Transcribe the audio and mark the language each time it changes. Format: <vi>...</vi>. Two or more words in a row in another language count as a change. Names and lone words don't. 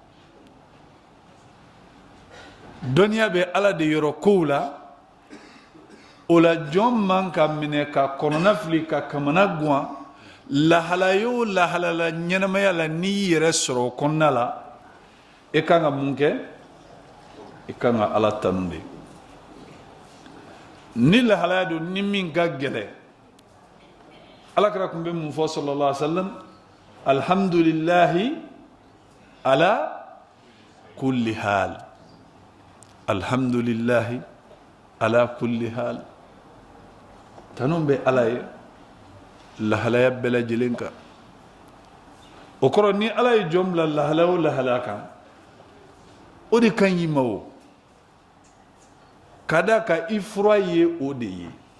<bm>dɔnniya bɛ ala de yɔrɔ kow la o la jɔn man ka minɛ ka kɔnɔna fili ka kamana guwan lahala o lahala la ɲɛnamaya la n'i yɛrɛ sɔrɔ o kɔnɔna la e kan ka mun kɛ e kan ka ala tanu de ni lahalaya don ni min ka gɛlɛn alakira tun bɛ mun fɔ</bm> <ar>صلى الله عليه وسلم الحمد لله على كل حال الحمد لله على كل حال</ar> <bm>alhamdulillahi ala kulli hal tanu bɛ ala ye lahalaya bɛɛ lajɛlen kan o kɔrɔ ni ala ye jɔn bila lahalaya o lahalaya kan o de ka ɲi ma o ka da ka i fura ye o de ye</bm>